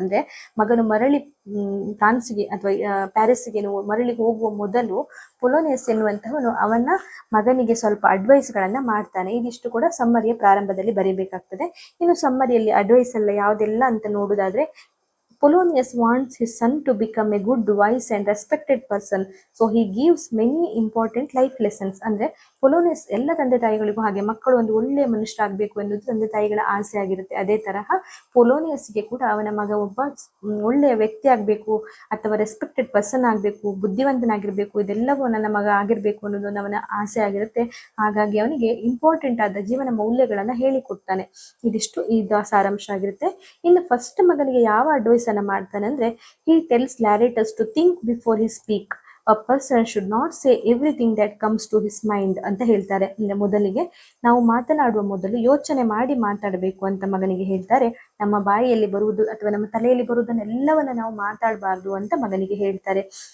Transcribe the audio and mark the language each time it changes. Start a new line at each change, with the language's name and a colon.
Kannada: ಅಂದ್ರೆ ಮಗನು ಮರಳಿ ಫ್ರಾನ್ಸ್ಗೆ ಅಥವಾ ಪ್ಯಾರಿಸ್ಗೆ ಮರಳಿ ಹೋಗುವ ಮೊದಲು ಪೊಲೋನಿಯಸ್ ಎನ್ನುವಂತಹವನು ಅವನ ಮಗನಿಗೆ ಸ್ವಲ್ಪ ಅಡ್ವೈಸ್ ಗಳನ್ನ ಮಾಡ್ತಾನೆ. ಇದಿಷ್ಟು ಕೂಡ ಸಮ್ಮರಿಯ ಪ್ರಾರಂಭದಲ್ಲಿ ಬರೀಬೇಕಾಗ್ತದೆ. ಇನ್ನು ಸಮ್ಮರಿಯಲ್ಲಿ ಅಡ್ವೈಸ್ ಎಲ್ಲ ಯಾವುದೆಲ್ಲ ಅಂತ ನೋಡುದಾದ್ರೆ,
English: Polonius wants his son to become a good, wise and respected person. So he gives many important life lessons.
Kannada: ಅಂದ್ರೆ ಪೊಲೋನಿಯಸ್ ಎಲ್ಲ ತಂದೆ ತಾಯಿಗಳಿಗೂ ಹಾಗೆ ಮಕ್ಕಳು ಒಂದು ಒಳ್ಳೆಯ ಮನುಷ್ಯರಾಗಬೇಕು ಎನ್ನುವುದು ತಂದೆ ತಾಯಿಗಳ ಆಸೆ ಆಗಿರುತ್ತೆ. ಅದೇ ತರಹ ಪೊಲೋನಿಯಸ್ಗೆ ಕೂಡ ಅವನ ಮಗ ಒಬ್ಬ ಒಳ್ಳೆಯ ವ್ಯಕ್ತಿ ಆಗಬೇಕು ಅಥವಾ ರೆಸ್ಪೆಕ್ಟೆಡ್ ಪರ್ಸನ್ ಆಗಬೇಕು, ಬುದ್ಧಿವಂತನಾಗಿರ್ಬೇಕು, ಇದೆಲ್ಲವೂ ನನ್ನ ಮಗ ಆಗಿರ್ಬೇಕು ಅನ್ನೋದು ಅವನ ಆಸೆ ಆಗಿರುತ್ತೆ. ಹಾಗಾಗಿ ಅವನಿಗೆ ಇಂಪಾರ್ಟೆಂಟ್ ಆದ ಜೀವನ ಮೌಲ್ಯಗಳನ್ನ ಹೇಳಿಕೊಡ್ತಾನೆ. ಇದಿಷ್ಟು ಇದು ಸಾರಾಂಶ ಆಗಿರುತ್ತೆ. ಇನ್ನು ಫಸ್ಟ್ ಮಗನಿಗೆ ಯಾವ ಅಡ್ವೈಸ್ ಅನ್ನ ಮಾಡ್ತಾನೆ ಅಂದ್ರೆ,
English: he tells Laratus to think before he speak. A person should not say everything that comes to his mind
Kannada: ಅಂತ ಹೇಳ್ತಾರೆ. ಅಂದ್ರೆ ಮೊದಲಿಗೆ ನಾವು ಮಾತನಾಡುವ ಮೊದಲು ಯೋಚನೆ ಮಾಡಿ ಮಾತಾಡಬೇಕು ಅಂತ ಮಗನಿಗೆ ಹೇಳ್ತಾರೆ. ನಮ್ಮ ಬಾಯಿಯಲ್ಲಿ ಬರುವುದು ಅಥವಾ ನಮ್ಮ ತಲೆಯಲ್ಲಿ ಬರುವುದನ್ನೆಲ್ಲವನ್ನ ನಾವು ಮಾತಾಡಬಾರ್ದು ಅಂತ ಮಗನಿಗೆ ಹೇಳ್ತಾರೆ.